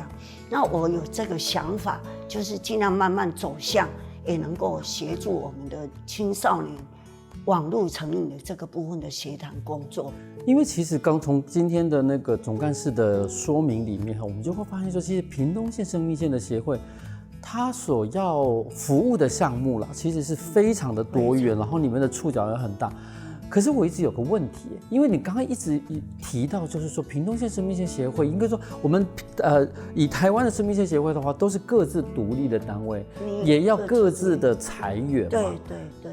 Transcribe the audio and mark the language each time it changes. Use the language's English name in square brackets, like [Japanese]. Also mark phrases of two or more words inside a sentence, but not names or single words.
[Chinese] 那我有這個想法，就是盡量慢慢走向，也能夠協助我們的青少年網絡成癮的這個部分的協談工作。因為其實剛從今天的那個總幹事的說明裡面，我們就會發現說，其實屏東縣生命線的協會，它所要服務的項目啦，其實是非常的多元，然後你們的觸角也很大。可是我一直有个问题，因为你刚刚一直提到，就是说屏东县生命线协会，应该说我们以台湾的生命线协会的话，都是各自独立的单位，也要各自的裁员嘛。对。